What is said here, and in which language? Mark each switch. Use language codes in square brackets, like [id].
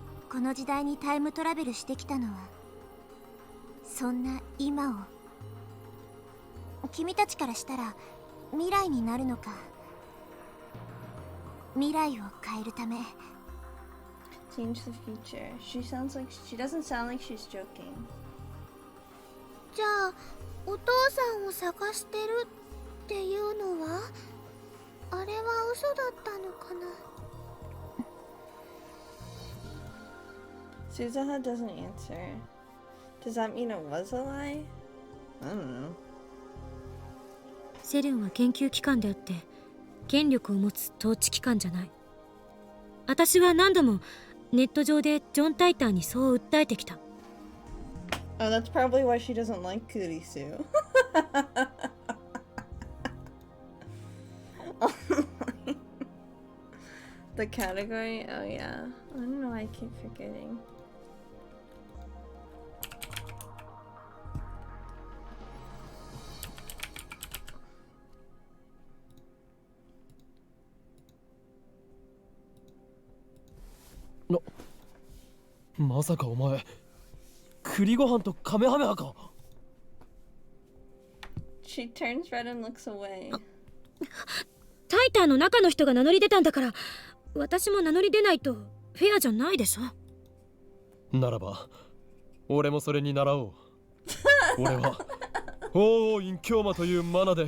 [ja] この時代にタイムトラベルしてきたのはそんな今を。君たちからしたら未来になるのか、未来を変えるため。 [en] Change the future. She doesn't sound like she's joking. [ja] じゃあお父さんを探してるっていうのはあれは嘘だったのかな。 [en] Suzuha doesn't answer. Does that mean it was a lie? I don't know. [ja] セルンは研究機関であって権力を持つ統治機関じゃない。私は何度もネット上でジョン・タイターにそう訴えてきた。 [en] Oh, that's probably why she doesn't like Kurisu. The category? Oh yeah. I don't know why I keep forgetting. No. [ja] まさかお前、栗ご飯とカメハメハか。 [en] She turns red and looks away. [ja] タイターの中の人が名乗り出たんだから、私も名乗り出ないとフェアじゃないでしょ。ならば俺もそれに習おう。俺は王王院京馬というマナで。